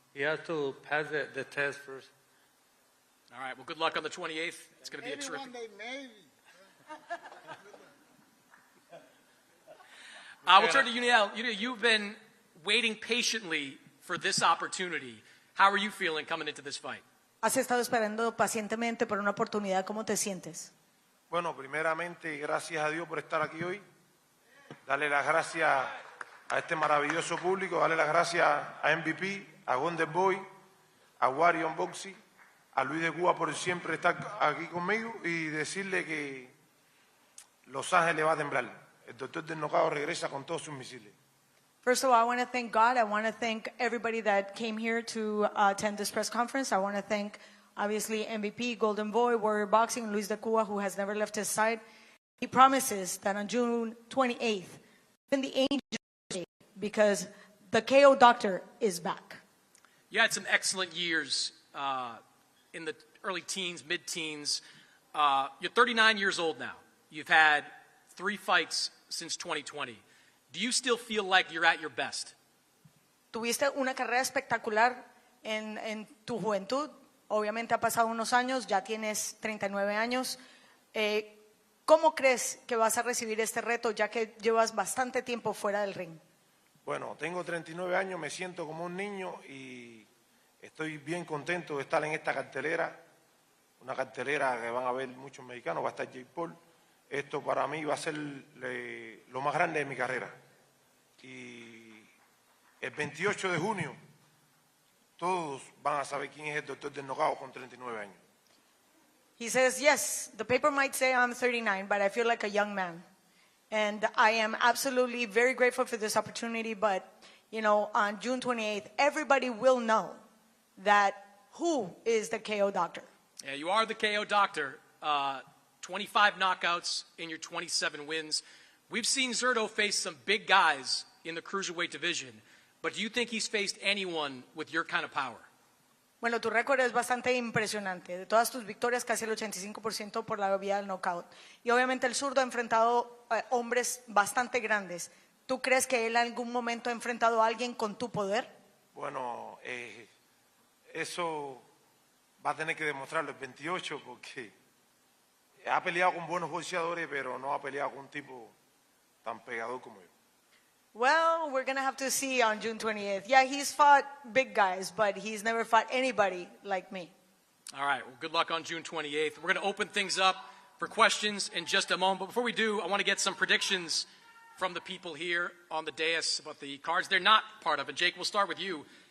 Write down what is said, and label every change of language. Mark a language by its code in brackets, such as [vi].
[en] He has to pass the test first. All right, well, good luck on the 28th. It's going to be a Maybe terrific... one day, maybe. We'll turn to Uniel. You've been waiting patiently for this opportunity. How are you feeling coming into this fight? [es] Has estado esperando pacientemente por una oportunidad. ¿Cómo te sientes? Bueno, primeramente, gracias a Dios por estar aquí hoy. Darle las gracias a este maravilloso público, darle las gracias a MVP, a Golden Boy, a Wario Unboxing, a Luis de Cuba por siempre estar aquí conmigo y decirle que Los Ángeles va a temblar. El doctor del knockout regresa con todos sus misiles. [en] First of all, I want to thank God. I want to thank everybody that came here to attend this press conference. I want to thank, obviously, MVP, Golden Boy, Warrior Boxing, Luis de Cuba, who has never left his side. He promises that on June 28th, even the angels shake because the KO doctor is back. You had some excellent years in the early teens, mid-teens. You're 39 years old now. You've had 3 fights since 2020. Do you still feel like you're at your best? [es] Tuviste una carrera espectacular en tu juventud. Obviamente ha pasado unos años, ya tienes 39 años. ¿Cómo crees que vas a recibir este reto ya que llevas bastante tiempo fuera del ring? Bueno, tengo 39 años, me siento como un niño y estoy bien contento de estar en esta cartelera. Una cartelera que van a ver muchos mexicanos, va a estar Jake Paul. Esto para mí va a ser lo más grande de mi carrera. Y el 28 de junio todos van a saber quién es el doctor del knockout con 39 años. [en] He says, yes, the paper might say I'm 39, but I feel like a young man. And I am absolutely very grateful for this opportunity, but, you know, on June 28th, everybody will know that who is the KO doctor. Yeah, you are the KO doctor. 25 knockouts in your 27 wins. We've seen Zurdo face some big guys in the cruiserweight division, but do you think he's faced anyone with your kind of power? [es] Bueno, tu récord es bastante impresionante. De todas tus victorias, casi el 85% por la vía del knockout. Y obviamente el zurdo ha enfrentado hombres bastante grandes. ¿Tú crees que él en algún momento ha enfrentado a alguien con tu poder? Bueno, eso va a tener que demostrarlo el 28 porque ha peleado con buenos boxeadores, pero no ha peleado con un tipo tan pegador como yo. [en] Well, we're going to have to see on June 28th. Yeah, he's fought big guys, but he's never fought anybody like me. All right, well, good luck on June 28th. We're going to open things up for questions in just a moment. But before we do, I want to get some predictions from the people here on the dais about the cards they're not part of. And Jake, we'll start with you.